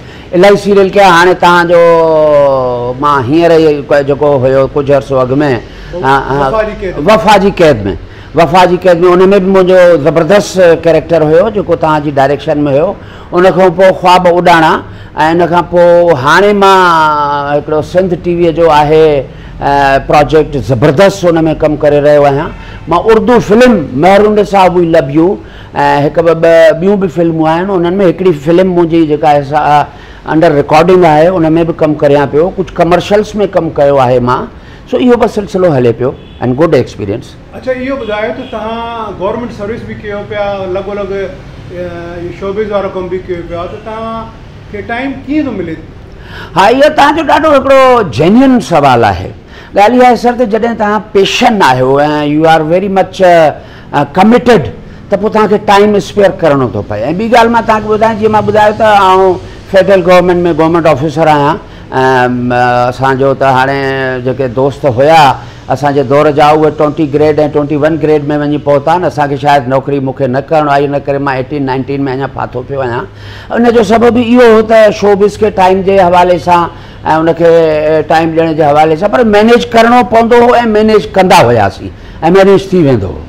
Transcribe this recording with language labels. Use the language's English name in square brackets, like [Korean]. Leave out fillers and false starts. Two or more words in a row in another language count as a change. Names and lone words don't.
[Sindhi] इलाही सीरियल कया हाणे तव्हांजो मां हींअर जेको हुयो कुझु अर्सो अॻु में वफ़ा जी क़ैद में उन में बि मुंहिंजो ज़बरदस्त कैरेक्टर हुयो जेको तव्हांजी डायरेक्शन में हुयो उन खां पोइ ख़्वाब उॾाणा ऐं इन खां पोइ हाणे मां हिकिड़ो सिंध टीवीअ जो आहे प्रोजेक्ट ज़बरदस्त उन में कमु करे रहियो आहियां मां उर्दू फिल्म महरून साहब वी लव यू ऐं हिकु ॿ ॿियूं बि फिल्मूं आहिनि उन्हनि में हिकिड़ी फिल्म मुंहिंजी जेका [English] under recording [Sindhi] आहे उन में बि कमु करियां पियो कुझु कमर्शियल्स में कमु कयो आहे मां सो इहो बि सिलसिलो हले पियो [English] and good experience [Sindhi] अच्छा इहो ॿुधायो त तव्हां [English] government service [Sindhi] बि कयो पिया लॻोलॻि शोबिज़ वारो कमु बि कयो पिया त तव्हांखे टाइम कीअं थो मिले हा इहो तव्हांजो ॾाढो हिकिड़ो जेन्युइन सुवालु आहे ॻाल्हि इहा आहे सर त जॾहिं तव्हां पेशन आहियो ऐं [English] you are very much committed [Sindhi] त पोइ तव्हांखे [English] time spare [Sindhi] करिणो थो पए ऐं ॿी ॻाल्हि मां तव्हांखे ॿुधायां जीअं मां ॿुधायो त आउं [English] federal government [Sindhi] में [English] government officer [Sindhi] आहियां असांजो त हाणे जेके दोस्त हुया असांजे दौर जा उहे 20 ग्रेड ऐं 21 ग्रेड में वञी पहुता आहिनि असांखे शायदि नौकिरी मूंखे न करणु आई इन करे मां 18-19 में अञा फाथो पियो आहियां उनजो सबबु इहो हो त शोबिज़ खे टाइम जे हवाले सां ऐं उनखे टाइम ॾियण जे हवाले सां पर मैनेज करिणो पवंदो हो ऐं मैनेज कंदा हुआसीं ऐं मैनेज थी वेंदो हो